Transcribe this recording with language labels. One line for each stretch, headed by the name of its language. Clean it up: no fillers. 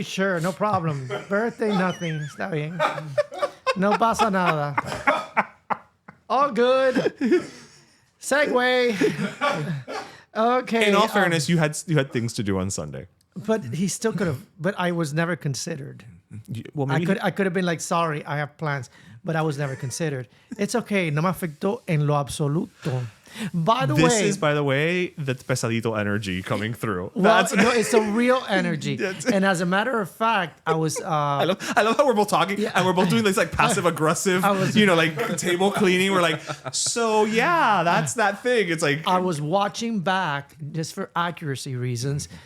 English: Sure, no problem. Birthday, nothing.
Spanish: Está bien. No pasa nada.
English: All good. Segue. Okay. In all fairness, you had things to do on Sunday. But he still could have. But I was never considered. Well, maybe I could have been like, sorry, I have plans, but I was never considered. It's okay.
Spanish: No me afectó en lo absoluto.
English: By the way, the pesadito energy coming through. Well, no, it's a real energy. And as a matter of fact, I was. I love how we're both talking and we're both doing this like passive aggressive, like table cleaning. We're like, so yeah, that's that thing. It's like I was watching back just for accuracy reasons.